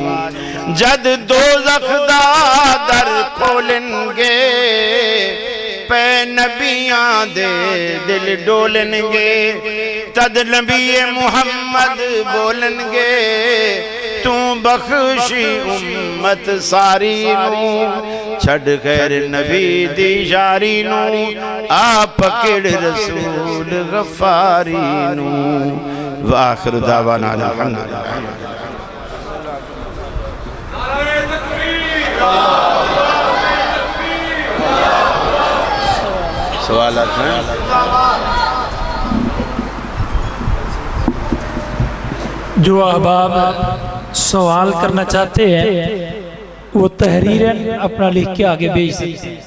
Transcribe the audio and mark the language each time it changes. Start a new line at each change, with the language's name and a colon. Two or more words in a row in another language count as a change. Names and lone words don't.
Punjabi: جد دوزخ دا در کھولنگے، پئے نبیاں دے دل ڈولنگے، تد نبی محمد بولنگے، تو بخشی امت ساری نوں. چھڈ خیر نبی دی جاری نوں، آ پکڑ رسول غفاری نوں.
Arabic: وآخر دعوانا الحمد لله.
Urdu: سوالات ہیں? جو احباب سوال کرنا چاہتے ہیں وہ تحریراً اپنا لکھ کے آگے بھیج سکتے ہیں,